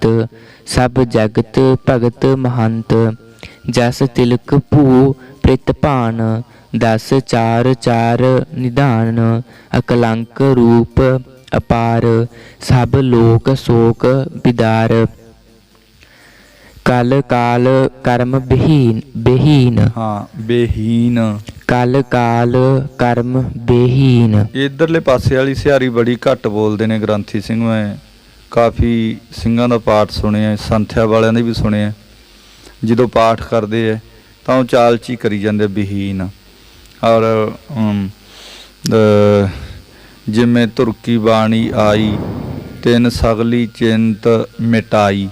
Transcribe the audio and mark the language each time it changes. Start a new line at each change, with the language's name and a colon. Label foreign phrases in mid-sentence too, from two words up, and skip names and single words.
Braj: सब जगत भगत महंत जस तिलक भू प्रितपान। दस चार चार निधान अकलंक रूप अपार। सब लोक शोक बिदार। कल काल कर्म बेहीन
Punjabi: ਹਾਂ, ਬੇਹੀਨ।
Braj: कल काल कर्म बेहीन।
Punjabi: ਇਧਰਲੇ ਪਾਸੇ ਵਾਲੀ ਸਿਹਾਰੀ ਬੜੀ ਘੱਟ ਬੋਲਦੇ ਨੇ ਗ੍ਰੰਥੀ ਸਿੰਘ। ਮੈਂ ਕਾਫੀ ਸਿੰਘਾਂ ਦਾ ਪਾਠ ਸੁਣਿਆ, ਸੰਥਿਆ ਵਾਲਿਆਂ ਦੇ ਵੀ ਸੁਣਿਆ। ਜਦੋਂ ਪਾਠ ਕਰਦੇ ਐ ਤਾਂ ਉਹ ਚਾਲ 'ਚ ਹੀ ਕਰੀ ਜਾਂਦੇ ਬਹੀਨ। ਔਰ ਜਿਵੇਂ ਤੁਰਕੀ ਬਾਣੀ ਆਈ ਤਿੰਨ ਸਗਲੀ ਚਿੰਤ ਮਿਟਾਈ।